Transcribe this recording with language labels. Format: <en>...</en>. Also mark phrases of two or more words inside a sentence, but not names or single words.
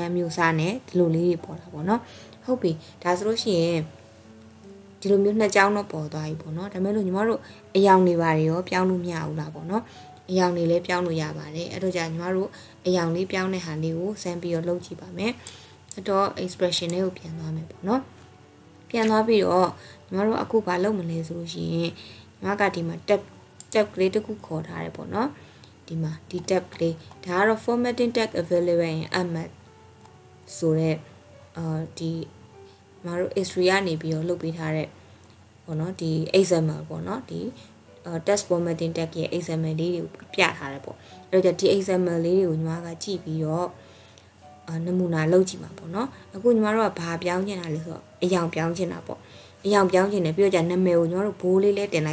<my>မ်းမျိုးစားနဲ့ဒီလိုလေးတွေပေါ်လာပေါ့နော်ဟုတ်ပြီဒါဆိုလို့ရှိရင်ဒီလိုမျိုးနှစ်ကြောင်းတော့ပေါ်သွားပြီပေါ့နော်ဒါပေမဲ့လို့ညီမတို့အယောင်တွေပါရောပြောင်းလို့မရဘူးလားပေါ့နော်အယောင်တွေလည်းပြောင်းလို့ရပါတယ်အဲ့တော့じゃညီမတို့အယောင်လေးပြောင်းတဲ့ဟာလေးကိုစမ်းပြီးတော့လုပ်ကြည့်ပါမယ်အဲ့တော့ expression လေးကိုပြန်သွားမယ်ပေါ့နော်ပြန်သွားပြီးတော့ညီမတို့အခု ဘာလုပ်မလဲဆိုလို့ရှိရင်ညီမကဒီမှာ tab ကလေးတစ်ခုခေါ်ထားတယ်ပေါ့နော်ဒီမှာဒီ tab ကလေးဒါကတော့</my> <en>formatting tag available in ArcMap</en> <my>ဆိုတော့ဒီမတို့ history ကနေပြီးတော့လုပ်ပေးထားတဲ့ပေါ့နော်ဒီ XML ပေါ့နော်ဒီ</my> <en>text formatting tag</en> <my>ရဲ့ XML လေးတွေကိုပြထား တယ်ပေါ့အဲ့တော့ဒီ XML လေးတွေကိုညီမကကြည့်ပြီးတော့နမူနာလုပ်ကြည့်မှာပေါ့နော်အခုညီမတို့ကဘာပြောင်းချင်တာလဲဆိုတော့အယောင်ပြောင်းချင်တာပေါ့အယောင်ပြောင်းချင်တယ်ပြီးတော့じゃနာမည်ကိုညီမတို့ဘိုးလေးလဲတင်</my>